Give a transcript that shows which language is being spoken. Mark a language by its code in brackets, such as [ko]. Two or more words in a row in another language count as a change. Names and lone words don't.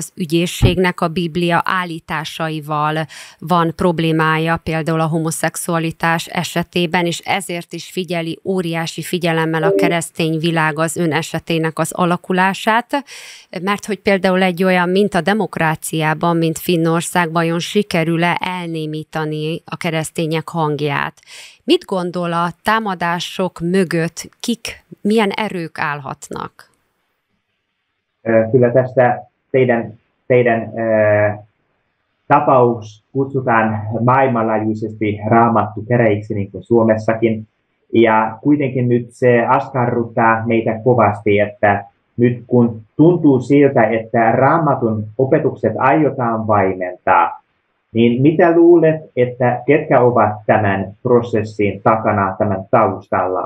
[hu] az ügyészségnek a biblia állításaival van problémája, például a homoszexualitás esetében, és ezért is figyeli óriási figyelemmel a keresztény világ az ön esetének az alakulását, mert hogy például egy olyan, mint a demokráciában, mint Finnországban, vajon sikerül-e elnémítani a keresztények hangját. Mit gondol a támadások mögött, milyen erők állhatnak? [fi] Kyllä tästä teidän tapaus kutsutaan maailmanlaajuisesti raamattu käräjiksi, niin kuin Suomessakin. Ja kuitenkin nyt se askarruttaa meitä kovasti, että nyt kun tuntuu siltä, että raamatun opetukset aiotaan vaimentaa, niin mitä luulet, että ketkä ovat tämän prosessin takana, tämän taustalla?